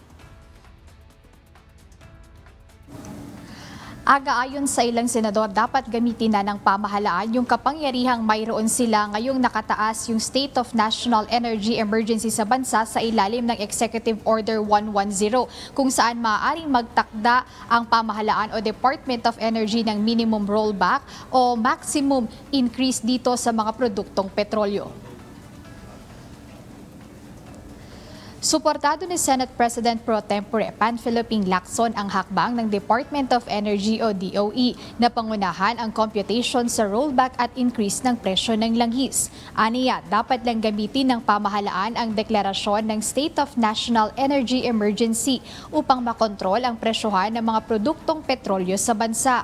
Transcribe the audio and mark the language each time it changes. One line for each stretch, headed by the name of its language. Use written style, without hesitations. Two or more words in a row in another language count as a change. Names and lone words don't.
Filipino: Aga-ayon sa ilang senador, dapat gamitin na ng pamahalaan yung kapangyarihang mayroon sila ngayong nakataas yung State of National Energy Emergency sa bansa sa ilalim ng Executive Order 110 kung saan maaaring magtakda ang pamahalaan o Department of Energy ng
English: minimum rollback
Filipino: o
English: maximum increase
Filipino: dito sa mga produktong petrolyo. Suportado ni Senate President Pro Tempore Panfilo Ping Lacson ang hakbang ng Department of Energy o DOE na pangunahan ang computation sa rollback at increase ng presyo ng langis. Aniya, dapat lang gamitin ng pamahalaan ang deklarasyon ng State of National Energy Emergency upang makontrol ang presyohan ng mga produktong petrolyo sa bansa.